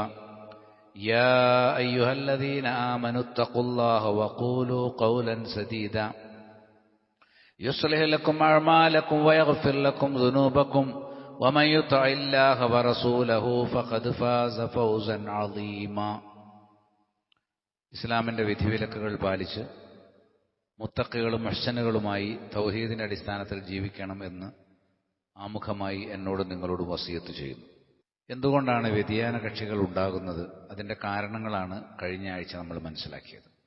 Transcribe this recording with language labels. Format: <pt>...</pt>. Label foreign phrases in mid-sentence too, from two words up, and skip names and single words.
<ar>يا أيها الذين آمنوا اتقوا الله وقولوا قولا سديدا يصلح لكم أعمالكم ويغفر لكم ذنوبكم ومن يطع الله ورسوله فقد فاز فوزا عظيما.</ar> <ml>ഇസ്ലാമിന്റെ വിധിവിലക്കുകൾ പാലിച്ച് മുത്തഖികളും മുഹ്സിനുകളുമായി തൗഹീദിന്റെ അടിസ്ഥാനത്തിൽ ജീവിക്കണം എന്ന് ആമുഖമായി എന്നോട് നിങ്ങളോട് വസിയത്ത് ചെയ്യുന്നു. എന്തുകൊണ്ടാണ് വ്യതിയാന കക്ഷികൾ ഉണ്ടാകുന്നത്? അതിൻ്റെ കാരണങ്ങളാണ് കഴിഞ്ഞ ആഴ്ച നമ്മൾ മനസ്സിലാക്കിയത്.</ml>